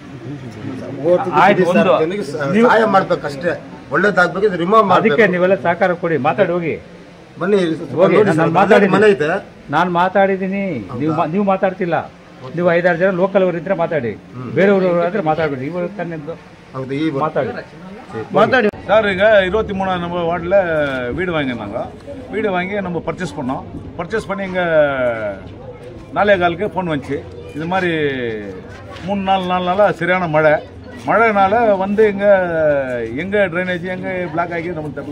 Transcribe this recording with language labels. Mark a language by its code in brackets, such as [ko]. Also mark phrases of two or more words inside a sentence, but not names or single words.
[kn] ಸಹಾಯ ಮಾಡ್ಬೇಕಷ್ಟೇ, ಒಳ್ಳೇದಾಗ್ಬೇಕು, ರಿಮೂವ್ ಮಾಡಿ. ಅದಕ್ಕೆ ನೀವೆಲ್ಲ ಸಹಕಾರ ಕೊಡಿ, ಮಾತಾಡಿ ಹೋಗಿ ಬನ್ನಿ. ಮನೆ ಇದೆ, ನಾನು ಮಾತಾಡಿದ್ದೀನಿ, ನೀವು ಮಾತಾಡ್ತಿಲ್ಲ. ನೀವು 5-6 ಜನ ಲೋಕಲ್ ಅವರು ಇದ್ರೆ ಮಾತಾಡಿ, ಬೇರೆಯವರು ಆದ್ರೆ ಮಾತಾಡ್ಬೇಡಿ. ಇವರು ತನ್ನೆಂದು ಮಾತಾಡಿ [ta] சார் இங்கே 23 நம்ம வார்டில் வீடு வாங்கியிருந்தாங்க. வீடு வாங்கி நம்ம பர்ச்சேஸ் பண்ணோம். பர்ச்சேஸ் பண்ணி இங்கே 4:15க்கு ஃபோன் வந்துச்சு. இது மாதிரி 3-4 நாளாக சரியான மழைனால வந்து எங்கே ட்ரைனேஜ் எங்கே பிளாக் ஆகி நமக்கு தெரியல.